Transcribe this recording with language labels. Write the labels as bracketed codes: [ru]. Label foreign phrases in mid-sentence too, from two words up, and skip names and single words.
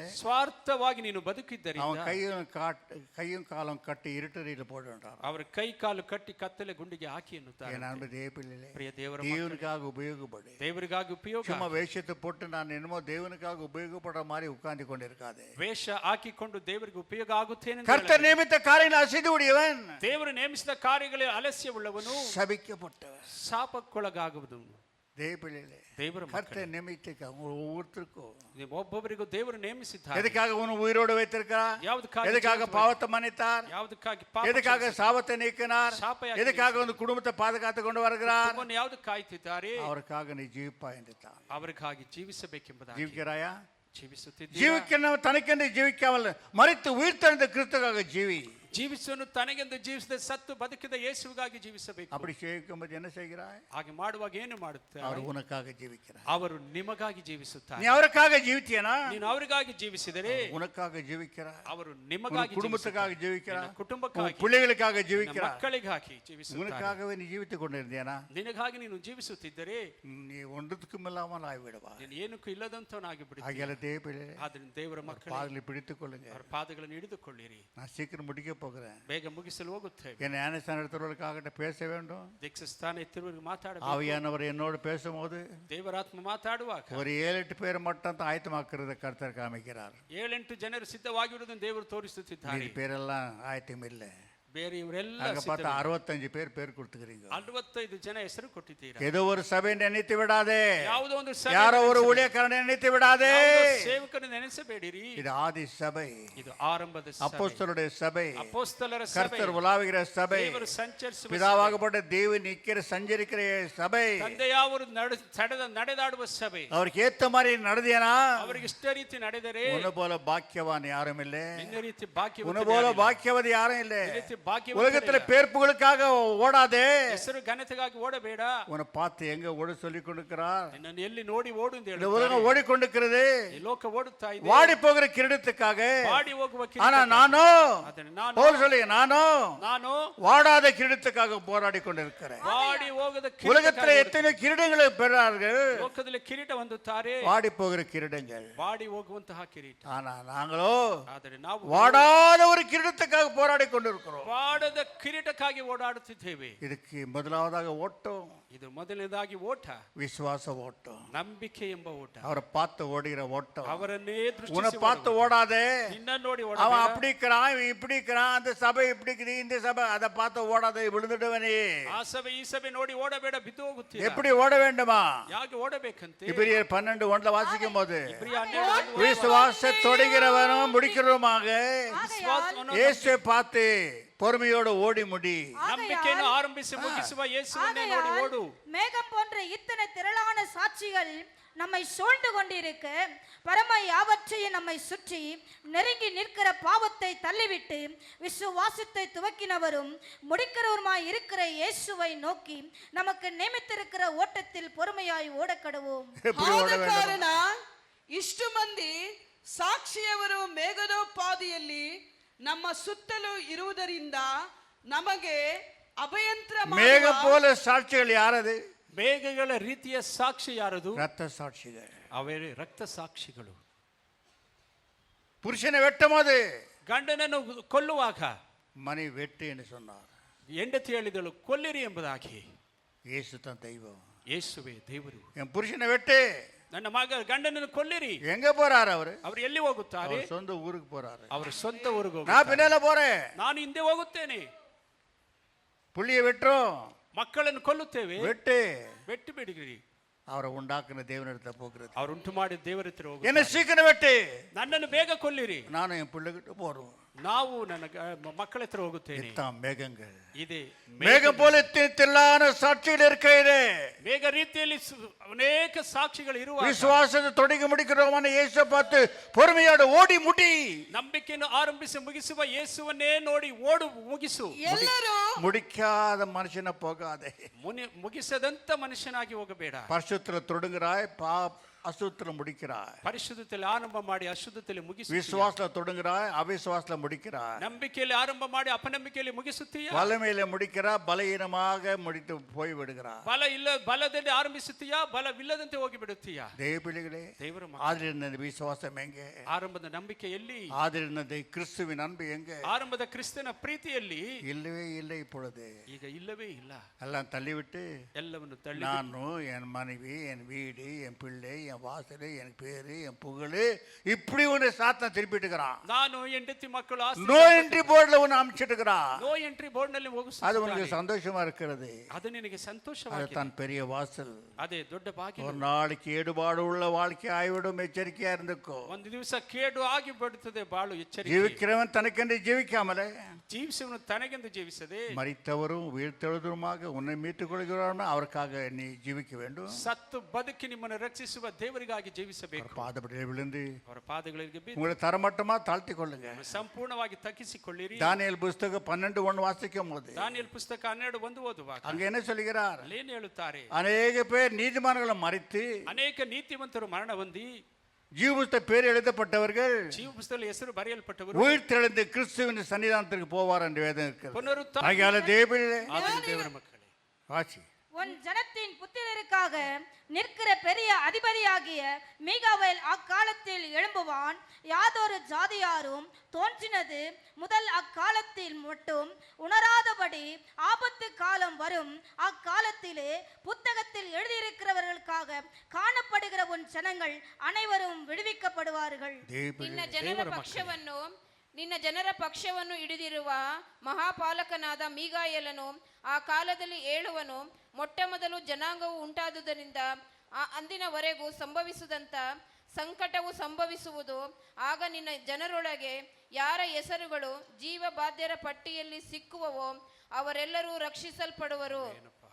[kn] ಸ್ವಾರ್ಥವಾಗಿ ನೀನು ಬದುಕಿದ್ದರಿಂದ [ta] அவன் கையும் காலம் கட்டி இருட்டறையில் போடுறான். [kn] ಅವರ ಕೈ ಕಾಲು ಕಟ್ಟಿ ಕತ್ತಲೆ ಗುಂಡಿಗೆ ಹಾಕಿ ಎನ್ನುತ್ತಾರೆ. [ta] என் அன்பு தேவப்பிள்ளைகளே, [kn] ಪ್ರಿಯ ದೇವರ [ta] தேவனுக்காக உபயோகப்படு. [kn] ದೇವರಿಗಾಗಿ ಉಪಯೋಗ. [ta] சும்மா வேஷத்தை போட்டு நான் என்னமோ தேவனுக்காக உபயோகப்படுற மாதிரி உட்கார்ந்து கொண்டிருக்காதே. [kn] ವೇಷ ಹಾಕಿಕೊಂಡು ದೇವರಿಗೆ ಉಪಯೋಗ ಆಗುತ್ತೇನೆ. [ta] கர்த்தர் நியமித்த காரியங்களை அசைத்து விடுவன், [kn] ದೇವರು ನೇಮಿಸಿದ ಕಾರ್ಯಗಳಲ್ಲಿ ಆಲಸ್ಯವುಳ್ಳವನು [ta] சபிக்கப்பட்டவன். [kn] ಶಾಪಕ್ಕೊಳಗಾಗುವುದು. [ta] தேவப்பிள்ளைகளே, [kn] ದೇವರ [ta] கர்த்தர் நியமித்த ஒவ்வொருத்தருக்கும் [kn] ನೀವು ಒಬ್ಬೊಬ್ಬರಿಗೂ ದೇವರು ನೇಮಿಸಿದ್ದಾರೆ. [ta] எதுக்காக உன்னை உயிரோடு வைத்திருக்கிறார்? [kn] ಯಾವುದಕ್ಕಾಗಿ [ta] எதுக்காக பாவத்தை மன்னித்தார்? [kn] ಯಾವುದಕ್ಕಾಗಿ [ta] எதுக்காக சாபத்தை நீக்கினார்? [kn] ಶಾಪ ಯಾಕೆ [ta] எதுக்காக வந்து குடும்பத்தை பாதுகாத்து கொண்டு வருகிறார்? [kn] ನಿಮ್ಮನ್ನು ಯಾವುದು ಕಾಯ್ತಿದ್ದಾರೆ? [ta] அவருக்காக நீ ஜீவிப்பா என்று தான். [kn] ಅವರಿಗಾಗಿ ಜೀವಿಸಬೇಕೆಂಬುದಾಗಿ. [ta] ஜீவிக்கிறாயா? [kn] ಜೀವಿಸುತ್ತಿದ್ದೀರಾ? [ta] ஜீவிக்கணும் தனக்கென்று ஜீவிக்காமல் மரித்து உயிர்த்தெழுந்த கிறிஸ்துக்காக ஜீவி. [kn] ಜೀವಿಸುವನು ತನಗೆಂದು ಜೀವಿಸದೆ ಸತ್ತು ಬದುಕಿದ ಯೇಸುವಿಗಾಗಿ ಜೀವಿಸಬೇಕು. [ta] அப்படி ஜீவிக்கும்போது என்ன செய்கிறாய்? [kn] ಹಾಗೆ ಮಾಡುವಾಗ ಏನು ಮಾಡುತ್ತಾರೆ? [ta] அவர் உனக்காக ஜீவிக்கிறார். [kn] ಅವರು ನಿಮಗಾಗಿ ಜೀವಿಸುತ್ತಾರೆ. [ta] நீ அவருக்காக ஜீவித்தியனா? [kn] ನೀನು ಅವರಿಗಾಗಿ ಜೀವಿಸಿದರೆ [ta] உனக்காக ஜீவிக்கிறார். [kn] ಅವರು ನಿಮಗಾಗಿ [ta] குடும்பத்துக்காக ஜீவிக்கிறார். [kn] ಕುಟುಂಬಕ್ಕಾಗಿ, [ta] பிள்ளைகளுக்காக ஜீவிக்கிறார். [kn] ಮಕ್ಕಳಿಗಾಗಿ ಜೀವಿಸುತ್ತಾರೆ. [ta] உனக்காகவே நீ ஜீவித்துக் கொண்டிருந்தியானா? [kn] ನಿನಗಾಗಿ ನೀನು ಜೀವಿಸುತ್ತಿದ್ದರೆ [ta] நீ ஒன்றுக்கும் இல்லாமல் ஆகிவிடுவா. [kn] ನೀನು ಏನಕ್ಕೂ ಇಲ್ಲದಂತವನಾಗಿ ಬಿಡುತ್ತೀಯ. [ta] ஆகியால தேவப்பிள்ளை, [kn] ಆದ್ದರಿಂದ ದೇವರ ಮಕ್ಕಳು [ta] பாதங்களை பிடித்துக் கொள்ளுங்க. [kn] ಅವರ ಪಾದಗಳನ್ನು ಹಿಡಿದುಕೊಳ್ಳಿರಿ. [ta] நான் சீக்கிரம் முடிக்க போகிறேன். [kn] ಬೇಗ ಮುಗಿಸಲು ಹೋಗುತ್ತೇವೆ. [ta] என் ஞானஸ்தான எடுத்தவர்களுக்காக பேச வேண்டும். [kn] ದೀಕ್ಷಾಸ್ಥಾನ ಎತ್ತಿರುವವರಿಗೆ ಮಾತಾಡಬೇಕು. [ta] ஆவியானவர் என்னோடு பேசும்போது [kn] ದೇವರಾತ್ಮ ಮಾತಾಡುವಾಗ [ta] ஒரு 7-8 பேர் மட்டும் தான் ஆயத்தமாக்குறத கர்த்தர் காமிக்கிறார். [kn] 7-8 ಜನರು ಸಿದ್ಧವಾಗಿರುವುದನ್ನು ದೇವರು ತೋರಿಸುತ್ತಿದ್ದಾರೆ. [ta] மீதி பேரெல்லாம் ஆயத்தம் இல்லை. [kn] ಬೇರೆ ಇವರೆಲ್ಲ [ta] அங்க பார்த்தா 65 பேர் கொடுத்துக்கிறீங்க. [kn] 65 ಜನ ಹೆಸರು ಕೊಟ್ಟಿದ್ದೀರಾ. [ta] ஏதோ ஒரு சபையை நினைத்து விடாதே, [kn] ಯಾವುದೋ ಒಂದು [ta] யாரோ ஒரு ஊழியக்காரனை நினைத்து விடாதே. [kn] ಸೇವಕರನ್ನು ನೆನೆಸಬೇಡಿರಿ. [ta] இது ஆதி சபை, [kn] ಇದು ಆರಂಭದ ಸಭೆ, [ta] அப்போஸ்தலருடைய சபை, [kn] ಅಪೊಸ್ತಲರ ಸಭೆ, [ta] கர்த்தர் உலாவுகிற சபை, [kn] ದೇವರು ಸಂಚರಿಸುವ [ta] பிதாவாகப்பட்ட தேவன் நிக்கிற சஞ்சரிக்கிற சபை. [kn] ತಂದೆಯವರು ನಡೆದಾಡುವ ಸಭೆ. [ta] அவருக்கு ஏத்த மாதிரி நடந்தியனா? [kn] ಅವರಿಗೆ ಇಷ್ಟ ರೀತಿ ನಡೆದರೆ [ta] உன்னை போல பாக்கியவான் யாரும் இல்லை, [kn] ನಿನ್ನ ರೀತಿ ಭಾಗ್ಯ [ta] உன்னை போல பாக்கியவதி யாரும் இல்லை. [kn] ಈ ರೀತಿ [ta] உலகத்துல பேர் புகழுக்காக ஓடாதே. [kn] ಹೆಸರು ಘನತೆಗಾಗಿ ಓಡಬೇಡ. [ta] உன்னை பார்த்து எங்க ஓட சொல்லி கொண்டிருக்கிறார். [kn] ನಿನ್ನನ್ನು ಎಲ್ಲಿ ನೋಡಿ ಓಡು ಅಂತ [ta] இந்த [kn] ಹೇಳುತ್ತಾರೆ. [ta] உலகம் ஓடிக்கொண்டிருக்கிறது. [kn] ಈ ಲೋಕ ಓಡುತ್ತಾ ಇದೆ. [ta] வாடி போகிற கிரீடத்துக்காக. [kn] வாடி ಹೋಗುವ [ta] ஆனா [kn] ಕಿರೀಟ. [ta] நானும் பவுல் சொல்லி [kn] ನಾನು [ta] வாடாத கிரீடத்துக்காக போராடி கொண்டிருக்கிறேன். [kn] வாடி ಹೋಗದ [ta] உலகத்துல எத்தனை கிரீடங்களை பெறார்கள். [kn] ಲೋಕದಲ್ಲಿ ಕಿರೀಟ ಹೊಂದುತ್ತಾರೆ. [ta] வாடி போகிற கிரீடங்கள். [kn] வாடி ಹೋಗುವಂತಹ ಕಿರೀಟ. [ta] ஆனா நாங்களோ [kn] ಆದರೆ ನಾವು [ta] வாடாத ஒரு கிரீடத்துக்காக போராடி கொண்டிருக்கிறோம். [kn] ವಾಡದ ಕಿರೀಟಕ್ಕಾಗಿ ಓಡಾಡುತ್ತಿದ್ದೇವೆ. [ta] இதுக்கு முதலாவதாக ஓட்டம். [kn] ಇದು ಮೊದಲನೇದಾಗಿ ಓಟ. [ta] விசுவாச ஓட்டம். [kn] ನಂಬಿಕೆ ಎಂಬ ಓಟ. [ta] அவரை பார்த்து ஓடுகிற ஓட்டம். [kn] ಅವರನ್ನೇ [ta] உன்னை [kn] ದೃಷ್ಟಿಸಿ [ta] பார்த்து ஓடாதே. [kn] ನಿನ್ನ ನೋಡಿ [ta] அவன் [kn] ಓಡಬೇಡ. [ta] அப்படி இருக்கிறான், இவன் இப்படி இருக்கிறான், அந்த சபை இப்படி இருக்குது, இந்த சபை, அதை பார்த்து ஓடாதே, விழுந்துடுவனே. [kn] ಆ ಸಭೆ ಈ ಸಭೆ ನೋಡಿ ಓಡಬೇಡ, ಬಿದ್ದು ಹೋಗುತ್ತೀಯ. [ta] எப்படி ஓட வேண்டுமா? [kn] ಯಾಕೆ ಓಡಬೇಕಂತೆ? [ta] இபிரியர் 12:1 வாசிக்கும் போது [kn] ಇಬ್ರಿಯ 12 [ta] விசுவாச தொடுகிறவனும் முடிக்கிறவருமாக [kn] ವಿಶ್ವಾಸವನ್ನು [ta] இயேசுவை பார்த்து பொறுமையோடு ஓடி முடி. [kn] ನಂಬಿಕೆಯನ್ನು ಆರಂಭಿಸಿ ಮುಗಿಸುವ ಯೇಸುವನ್ನೇ ನೋಡಿ ಓಡು. [ta] மேகம் போன்ற இத்தனை திரளான சாட்சிகள் நம்மை சூழ்ந்து கொண்டிருக்க பரம யாவற்றையும் நம்மை சுற்றி நெருங்கி நிற்கிற பாவத்தை தள்ளிவிட்டு விசுவாசத்தை துவக்கினவரும் முடிக்கிறவருமாய் இருக்கிற இயேசுவை நோக்கி நமக்கு நியமித்திருக்கிற ஓட்டத்தில் பொறுமையாய் ஓடக்கடுவோம். எப்படி ஓட [kn] ಆದ [ta] வேண்டும்? [kn] ಕಾರಣ ಇಷ್ಟು ಮಂದಿ ಸಾಕ್ಷಿಯವರು ಮೇಘದೋಪಾದಿಯಲ್ಲಿ ನಮ್ಮ ಸುತ್ತಲೂ ಇರುವುದರಿಂದ ನಮಗೆ ಅಭಯಂತರ [ta] மேகம் போல சாட்சிகள் யாரது? [kn] ಮೇಘಗಳ ರೀತಿಯ ಸಾಕ್ಷಿ ಯಾರದು? [ta] ரத்த சாட்சிகள். [kn] ಅವೇ ರಕ್ತ ಸಾಕ್ಷಿಗಳು. [ta] புருஷனை வெட்டும் போது [kn] ಗಂಡನನ್ನು ಕೊಲ್ಲುವಾಗ [ta] மனைவி வெட்டு என்று சொன்னார். [kn] ಹೆಂಡತಿ ಹೇಳಿದಳು ಕೊಲ್ಲಿರಿ ಎಂಬುದಾಗಿ. [ta] இயேசு தான் தெய்வம். [kn] ಯೇಸುವೇ ದೇವರು. [ta] என் புருஷனை வெட்டு. [kn] ನನ್ನ ಮಗ ಗಂಡನನ್ನು ಕೊಲ್ಲಿರಿ. [ta] எங்க போறாரு அவரு? [kn] ಅವರು ಎಲ್ಲಿ ಹೋಗುತ್ತಾರೆ? [ta] அவர் சொந்த ஊருக்கு போறாரு. [kn] ಅವರ ಸ್ವಂತ ಊರಿಗೆ [ta] நான் [kn] ಹೋಗುತ್ತಾರೆ. [ta] பின்னால போறேன். [kn] ನಾನು ಹಿಂದೆ ಹೋಗುತ್ತೇನೆ. [ta] புள்ளிய வெட்டுறோம். [kn] ಮಕ್ಕಳನ್ನು ಕೊಲ್ಲುತ್ತೇವೆ. [ta] வெட்டு. [kn] வெட்டு ಬಿಡಿಗಿರಿ. [ta] அவரை உண்டாக்குன தேவனிடத்துல போகிறது. [kn] ಅವರು ಉಂಟು ಮಾಡಿದ ದೇವರ ಹತ್ರ ಹೋಗು. [ta] என்ன சீக்கிரம் வெட்டு. [kn] ನನ್ನನ್ನು ಬೇಗ ಕೊಲ್ಲಿರಿ. [ta] நானும் என் பிள்ளைகிட்ட போறோம். [kn] ನಾವು ನನ್ನ ಮಕ್ಕಳ ಹತ್ರ ಹೋಗುತ್ತೇನೆ. [ta] இத்தான் மேகங்கள். [kn] ಇದೆ [ta] மேகம் போல திரளான சாட்சிகள் இருக்கிறது. [kn] ಮೇಘ ರೀತಿಯಲ್ಲಿ ಅನೇಕ ಸಾಕ್ಷಿಗಳು ಇರುವ [ta] விசுவாசத்தை தொடங்கி முடிக்கிறவமான இயேசுவை பார்த்து பொறுமையோடு ஓடி முடி. [kn] ನಂಬಿಕೆಯನ್ನು ಆರಂಭಿಸಿ ಮುಗಿಸುವ ಯೇಸುವನ್ನೇ ನೋಡಿ ಓಡು ಮುಗಿಸು. ಎಲ್ಲರೂ [ta] முடிக்காத மனுஷனை போகாதே. [kn] ಮುಗಿಸದಂತ ಮನುಷ್ಯನಾಗಿ ಹೋಗಬೇಡ. [ta] பரிசுத்தல தொடங்குறாய், அசுத்தல முடிக்கிறாய். [kn] ಪರಿಶುದ್ಧತೆಯಲ್ಲಿ ಆರಂಭ ಮಾಡಿ ಅಶುದ್ಧತೆಯಲ್ಲಿ ಮುಗಿಸು. [ta] விசுவாசத்துல தொடங்குறாய், அவிசுவாசத்துல முடிக்கிறாய். [kn] ನಂಬಿಕೆಯಲ್ಲಿ ಆರಂಭ ಮಾಡಿ ಅಪನಂಬಿಕೆಯಲ್ಲಿ ಮುಗಿಸುತ್ತೀಯ. [ta] வல்லமையில முடிக்கிறாய், பலவீனமாக முடித்து போய் விடுகிறாய். [kn] ಬಲದಲ್ಲಿ ಆರಂಭಿಸುತ್ತೀಯಾ, ಬಲವಿಲ್ಲದಂತೆ ಹೋಗಿ ಬಿಡುತ್ತೀಯಾ. [ta] தேவ பிள்ளைகளே, [kn] ದೇವರ [ta] ஆதிருந்த விசுவாசம் எங்கே? [kn] ಆರಂಭದ ನಂಬಿಕೆಯಲ್ಲಿ, [ta] ஆதிருந்த கிறிஸ்துவின் அன்பு எங்கே? [kn] ಆರಂಭದ ಕ್ರಿಸ್ತನ ಪ್ರೀತಿಯಲ್ಲಿ [ta] இல்லவே இல்லை. இப்பொழுது [kn] ಈಗ ಇಲ್ಲವೇ ಇಲ್ಲ. [ta] எல்லாம் தள்ளிவிட்டு [kn] ಎಲ್ಲವನ್ನು ತಳ್ಳಿ [ta] நானும் என் மனைவி, என் வீடு, என் பிள்ளை, என் வாசல், என் பேரு, என் புகழ், இப்படி ஒன்று சாத்தான் திருப்பிட்டு இருக்கிறான். [kn] ನಾನು ಹೆಂಡತಿ ಮಕ್ಕಳು [en] no entry [ta] போர்டுல ஒன்று அமைச்சிட்டு இருக்கிறான். [en] no entry [kn] ಬೋರ್ಡ್ ನಲ್ಲಿ [ta] அது உனக்கு சந்தோஷமா இருக்கிறது. [kn] ಅದು ನಿನಗೆ ಸಂತೋಷವಾಗಿದೆ. [ta] அதுதான் பெரிய வாசல். [kn] ಅದೇ ದೊಡ್ಡ ಭಾಗ್ಯ. [ta] ஒரு நாளைக்கு ஏடுபாடு உள்ள வாழ்க்கை ஆய்விடும். எச்சரிக்கையா இருந்துக்கோ. [kn] ಒಂದು ದಿವಸ ಕೇಡು ಆಗಿ ಬಿಡುತ್ತದೆ. ಬಾಳು ಎಚ್ಚರಿಕೆ. [ta] ஜீவிக்கிறவன் தனக்கென்று ஜீவிக்காமலே [kn] ಜೀವಿಸುವನು ತನಗೆಂದು ಜೀವಿಸದೆ [ta] மரித்தவரும் உயிர்த்தெழுதலுமாக உன்னை மீட்டுக் கொள்கிறான். அவருக்காக நீ ஜீவிக்க வேண்டும். [kn] ಸತ್ತು ಬದುಕಿ ನಿಮ್ಮನ್ನು ರಕ್ಷಿಸುವ ದೇವರಿಗಾಗಿ ಜೀವಿಸಬೇಕು. [ta] பாதப்படியே விழுந்து [kn] ಅವರ ಪಾದಗಳಿಗೆ ಬಿದ್ದು [ta] உங்களை தரமட்டமா தாழ்த்தி கொள்ளுங்க. [kn] ಸಂಪೂರ್ಣವಾಗಿ ತಗ್ಗಿಸಿಕೊಳ್ಳಿರಿ. [ta] தானியேல் புஸ்தகம் 12:1 வாசிக்கும் போது [kn] ದಾನಿಯೇಲ್ ಪುಸ್ತಕ 12:1 ಓದುವಾಗ [ta] அங்க என்ன சொல்லுகிறார்? [kn] ಅಲ್ಲೇನು ಹೇಳುತ್ತಾರೆ? [ta] அநேக பேர் நீதிமான்களை மறித்து [kn] ಅನೇಕ ನೀತಿವಂತರು ಮರಣ ಹೊಂದಿ [ta] ஜீவபுஸ்தக பேர் எழுதப்பட்டவர்கள் [kn] ಜೀವ ಪುಸ್ತಕದಲ್ಲಿ ಹೆಸರು ಬರೆಯಲ್ಪಟ್ಟವರು [ta] உயிர்த்தெழுந்து கிறிஸ்துவின் சன்னிதானத்திற்கு போவார் என்று வேதம் இருக்கிறது. [kn] ಪುನರುತ್ಥಾನ [ta] ஆகையால தேவனே [kn] ದೇವರ ಮಕ್ಕಳೇ, [ta] வாசி. உன் ஜனத்தின் புத்திரருக்காக நிற்கிற பெரிய அதிபதியாகிய மீகாவேல் அக்காலத்தில் எழும்புவான். யாதொரு ஜாதியாரும் தோன்றினது முதல் அக்காலத்தில் மட்டும் உணராதபடி ஆபத்து காலம் வரும். அக்காலத்திலே புத்தகத்தில் எழுதியிருக்கிறவர்களுக்காக காணப்படுகிற உன் ஜனங்கள் அனைவரும் விடுவிக்கப்படுவார்கள். [kn] ನಿನ್ನ ಜನರ ಪಕ್ಷವನ್ನು ಹಿಡಿದಿರುವ ಮಹಾಪಾಲಕನಾದ ಮೀಗಾಯೇಲನು ಆ ಕಾಲದಲ್ಲಿ ಏಳುವನು. ಮೊಟ್ಟ ಮೊದಲು ಜನಾಂಗವು ಉಂಟಾದುದರಿಂದ ಅಂದಿನವರೆಗೂ ಸಂಭವಿಸಿದಂಥ ಸಂಕಟವು ಸಂಭವಿಸುವುದು. ಆಗ ನಿನ್ನ ಜನರೊಳಗೆ ಯಾರ ಹೆಸರುಗಳು ಜೀವ ಬಾಧ್ಯರ ಪಟ್ಟಿಯಲ್ಲಿ ಸಿಕ್ಕುವವೋ ಅವರೆಲ್ಲರೂ ರಕ್ಷಿಸಲ್ಪಡುವರು.